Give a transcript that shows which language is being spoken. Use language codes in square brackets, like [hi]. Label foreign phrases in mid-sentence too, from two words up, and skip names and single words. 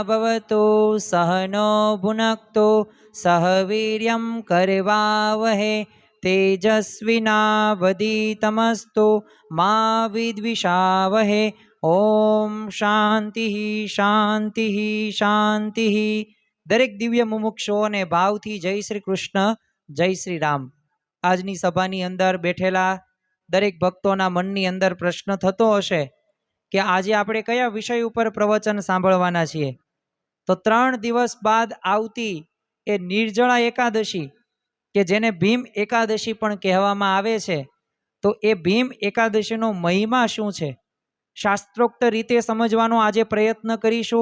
[sa] भवतु सहनो भुनक्तु सह वीर्यं करवावहे तेजस्विनावधीतमस्तु मा विद्विषावहे। ओम शांति शांति शांति। [gu] દરેક દિવ્ય મુમુક્ષુઓને ભાવથી જય શ્રી કૃષ્ણ જય શ્રી રામ। આજની સભાની અંદર બેઠેલા દરેક ભક્તોના મનની અંદર પ્રશ્ન થતો હશે કે આજે આપણે કયા વિષય ઉપર પ્રવચન સાંભળવાના છીએ। તો 3 દિવસ બાદ આવતી એ નિર્જળા એકાદશી કે જેને ભીમ એકાદશી પણ કહેવામાં આવે છે, તો એ ભીમ એકાદશીનો મહિમા શું છે શાસ્ત્રોક્ત રીતે સમજવાનો આજે પ્રયત્ન કરીશું।